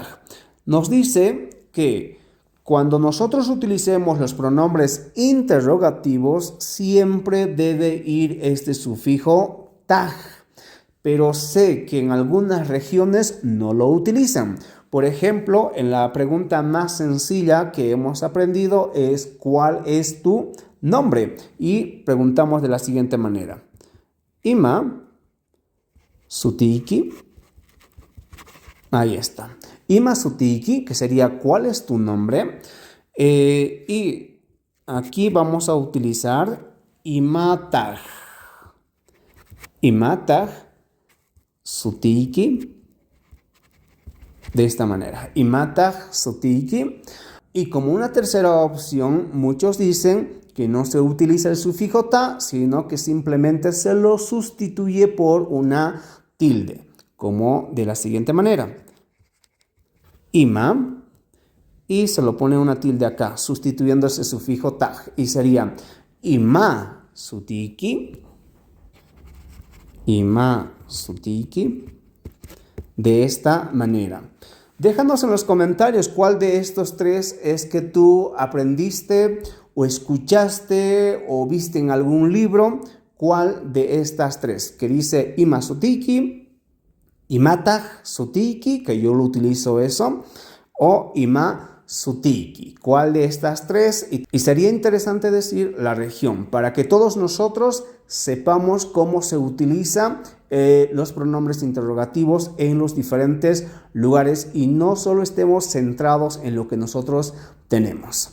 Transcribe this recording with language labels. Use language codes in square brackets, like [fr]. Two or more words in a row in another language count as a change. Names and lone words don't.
[es] Nos dice que cuando nosotros utilicemos los pronombres interrogativos, siempre debe ir este sufijo taj. Pero sé que en algunas regiones no lo utilizan. Por ejemplo, en la pregunta más sencilla que hemos aprendido es ¿cuál es tu nombre? Y preguntamos de la siguiente manera. [qu] Ima sutiki. [es] Ahí está. [qu] Ima sutiki, [es] que sería ¿cuál es tu nombre? Y aquí vamos a utilizar imataj. [qu] Imataj sutiki. [es] De esta manera, [qu] imataj sutiki. [es] Y como una tercera opción, muchos dicen que no se utiliza el sufijo ta, sino que simplemente se lo sustituye por una tilde, como de la siguiente manera. Ima, y se lo pone una tilde acá, sustituyendo ese sufijo ta, y sería [qu] ima sutiki, ima sutiki. [es] De esta manera. Déjanos en los comentarios cuál de estos tres es que tú aprendiste o escuchaste o viste en algún libro. ¿Cuál de estas tres? Que dice [qu] ima sutiki, imataj sutiki, [es] que yo lo utilizo eso, o [qu] ima sutiki. [es] ¿Cuál de estas tres? Y sería interesante decir la región para que todos nosotros sepamos cómo se utiliza los pronombres interrogativos en los diferentes lugares y no solo estemos centrados en lo que nosotros tenemos.